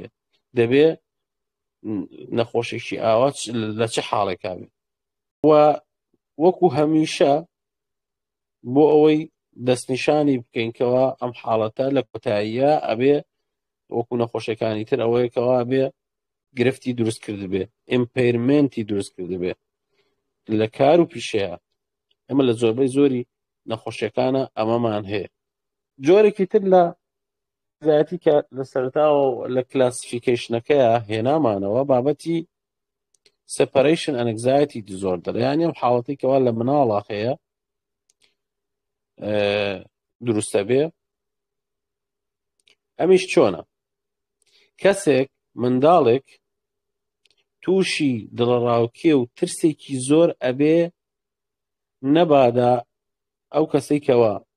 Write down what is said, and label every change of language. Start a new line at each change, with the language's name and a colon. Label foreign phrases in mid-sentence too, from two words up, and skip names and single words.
Central Kurdish: دەبێ نەخۆشێکی ئاوا لە چه حاڵێکا بێ و وەکو هەمیشە بۆ ئەوەی دەستنیشانی بکەینکەوە ئەم حاڵەتە لە کۆتاییە ئەبێ وەکو نەخۆشیەکانی تر ئەوەیەکەوە بێ گرفتی دروست کرد بێ ئیمپەیرمنتی دروست کرد بێ لە کار و پیشەیە. ئەمە لە زۆربەی زۆری نەخۆشیەکانە ئەمەمان هەیە. جۆرێکی تر لە زیاتی کە لە سەرتاوە لە کلاسیفیکیشنەکەیە هێنامانەوە بابەتی
English: separation and anxiety disorder
Central Kurdish: یعنی ئەم حاڵەتی کەوا لە مناڵە هەیە دروستە بێ. ئەمیش چۆنە؟ کەسێک منداڵێک تووشی دڵڕاوکێ و ترسێکی زۆر ئەبێ نەبادا ئەو کەسەی کەوا